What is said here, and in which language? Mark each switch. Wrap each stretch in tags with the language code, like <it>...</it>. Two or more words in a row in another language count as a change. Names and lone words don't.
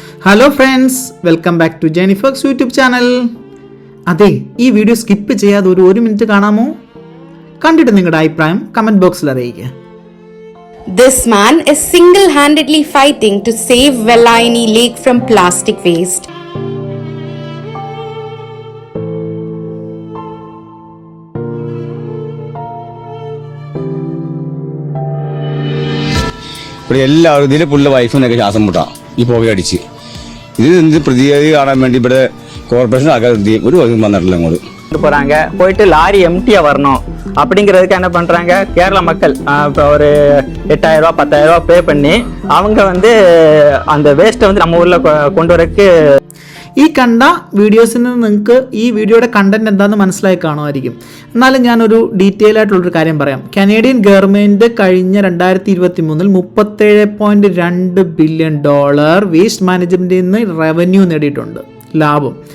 <en>Hello friends, welcome back to Jenifex YouTube channel.</en> <ml>അതെ, ഈ വീഡിയോ സ്കിപ്പ് ചെയ്യാതെ ഒരു മിനിറ്റ് കാണാമോ? കണ്ടിട്ട് നിങ്ങളുടെ അഭിപ്രായം</ml> <en>comment boxil</en> <ml>അറിയിക്കുക.</ml> <en>This man is single-handedly fighting to save Velaini Lake from plastic waste. ഇവിടെ എല്ലാവരും ഇതിലെ പുള്ള വൈഫിനൊക്കെ ശ്വാസം മുട്ടാം ഈ പുകയടിച്ച്. ഇത് പ്രതികരണം കാണാൻ വേണ്ടി ഇവിടെ കോർപ്പറേഷൻ ആൾക്കാർ ഒരു വകുപ്പ് വന്നിട്ടില്ല അങ്ങോട്ട്</en> <ta>போறாங்க. போயிட்டு லாரி எம்டியா வரணும் அப்படிங்கிறதுக்கு என்ன பண்றாங்க, கேரள மக்கள் ஒரு 8,000 ரூபா 10,000 ரூபா பே பண்ணி அவங்க அந்த வேஸ்ட்டை நம்ம ஊர்ல கொண்டு வரக்கு.</ta> <ml>ഈ കണ്ട വീഡിയോസിൽ നിന്ന് നിങ്ങൾക്ക് ഈ വീഡിയോയുടെ കണ്ടന്റ് എന്താണെന്ന് മനസ്സിലായി കാണുമായിരിക്കും. എന്നാലും ഞാനൊരു ഡീറ്റെയിൽ ആയിട്ടുള്ളൊരു കാര്യം പറയാം. കനേഡിയൻ ഗവൺമെൻറ് കഴിഞ്ഞ 2023 $37.2 ബില്യൺ</ml> <en>waste managementil</en> <ml>നിന്ന് റവന്യൂ നേടിയിട്ടുണ്ട്, ലാഭം.</ml>